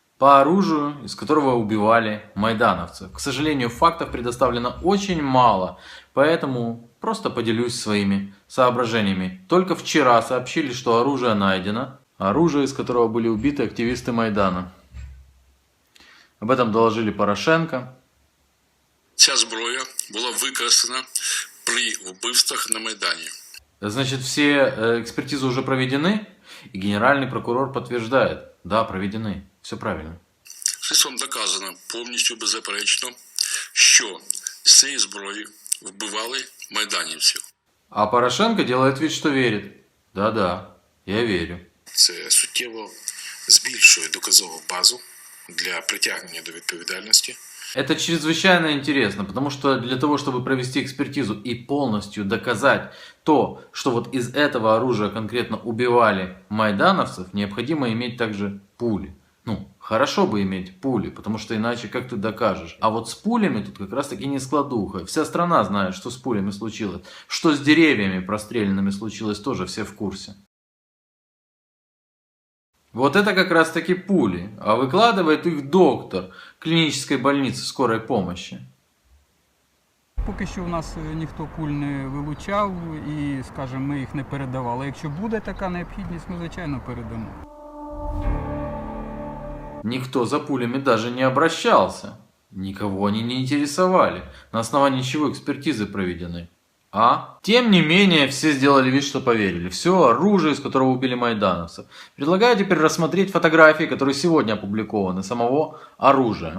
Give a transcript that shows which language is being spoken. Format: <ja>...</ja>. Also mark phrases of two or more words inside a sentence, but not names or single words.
<ru>по оружию, из которого убивали майдановцев. К сожалению, фактов предоставлено очень мало, поэтому просто поделюсь своими соображениями. Только вчера сообщили, что оружие найдено, оружие, из которого были убиты активисты Майдана. Об этом доложили Порошенко.</ru> <uk>Ця зброя була використана при вбивствах на Майдані.</uk> <ru>Значит, все экспертизы уже проведены, и генеральный прокурор подтверждает. Да, проведены. Все правильно.</ru> <uk>Слідством доказано повністю беззаперечно, що з цієї зброї вбивали майданівців.</uk> <ru>А Порошенко делает вид, что верит. Да-да, я верю.</ru> <uk>Це суттєво збільшує доказову базу для притягнення до відповідальності.</uk> <ru>Это чрезвычайно интересно, потому что для того, чтобы провести экспертизу и полностью доказать то, что вот из этого оружия конкретно убивали майдановцев, необходимо иметь также пули. Ну, хорошо бы иметь пули, потому что иначе как ты докажешь? А вот с пулями тут как раз таки не складуха. Вся страна знает, что с пулями случилось. Что с деревьями простреленными случилось, тоже все в курсе. Вот это как раз таки пули, а выкладывает их доктор клинической больницы скорой помощи.</ru> <uk>Поки що у нас ніхто куль не вилучав і, скажімо, ми їх не передавали. Якщо буде така необхідність, ми, звичайно, передамо.</uk> <ru>Никто за пулями даже не обращался. Никого они не интересовали. На основании чего экспертизы проведены. А? Тем не менее, все сделали вид, что поверили. Все оружие, из которого убили майдановцев. Предлагаю теперь рассмотреть фотографии, которые сегодня опубликованы, самого оружия.</ru>